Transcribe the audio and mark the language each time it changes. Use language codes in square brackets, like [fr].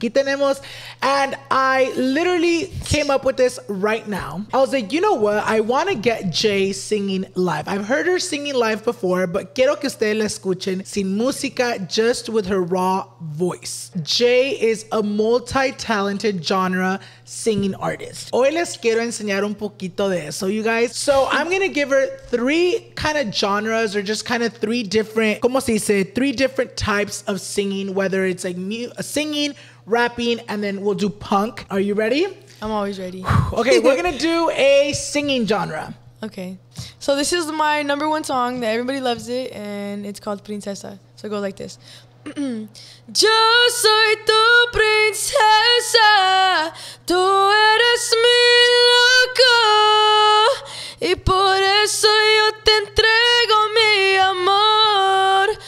[es] Aquí tenemos, [en] and I literally came up with this right now. I was like, you know what? I want to get Jay singing live. I've heard her singing live before, but [es] quiero que ustedes la escuchen sin música, [en] just with her raw voice. Jay is a multi-talented genre singing artist. [es] Hoy les quiero enseñar un poquito de eso, [en] you guys. So I'm gonna give her three kind of genres, or just kind of three different, [es] como se dice, [en] three different types of singing, whether it's like singing, rapping, and then we'll do punk. Are you ready? I'm always ready. Okay, we're gonna do a singing genre. Okay, so this is my #1 song that everybody loves it, and it's called Princessa. So it goes like this. [es] Yo soy tu princesa, tú eres mi loco, y por eso yo te entrego mi amor.